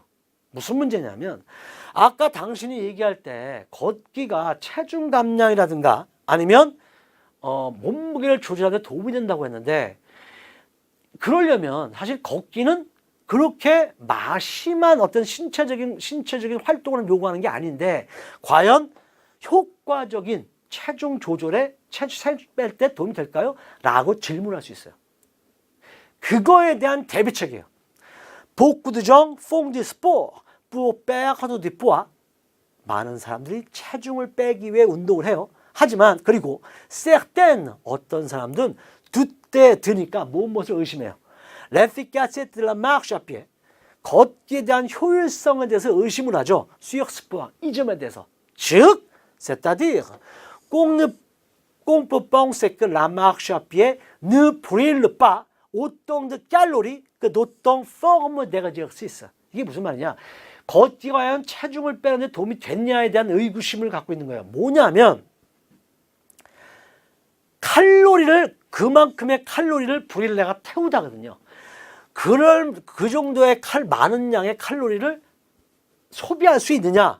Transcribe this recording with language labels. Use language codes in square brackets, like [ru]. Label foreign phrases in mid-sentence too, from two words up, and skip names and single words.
[ko] 무슨 문제냐면 아까 당신이 얘기할 때 걷기가 체중 감량이라든가 아니면 몸무게를 조절하는 데 도움이 된다고 했는데 그러려면 사실 걷기는 그렇게 마심한 어떤 신체적인 활동을 요구하는 게 아닌데 과연 효과적인 체중 조절에 살 뺄 때 도움이 될까요? 라고 질문할 수 있어요. 그거에 대한 대비책이에요. [fr] Beaucoup de gens font du sport pour perdre du poids. [ko] 많은 사람들이 체중을 빼기 위해 운동을 해요. 하지만 그리고 certains 어떤 사람들은 듣때 드니까 무엇을 의심해요. [fr] L'efficacité de la marche à pied. [ko] 걷기에 대한 효율성에 대해서 의심을 하죠. [fr] sur ce point. [ko] 이 점에 대해서. 즉, [fr] c'est-à-dire qu'on peut penser que la marche à pied ne brûle pas autant de calories que d'autres formes d'exercice. [ko] 이게 무슨 말이냐? 걷기가 과연 체중을 빼는 데 도움이 됐냐에 대한 의구심을 갖고 있는 거예요. 뭐냐면 그만큼의 칼로리를 불일 내가 태우다거든요. 그 정도의 많은 양의 칼로리를 소비할 수 있느냐?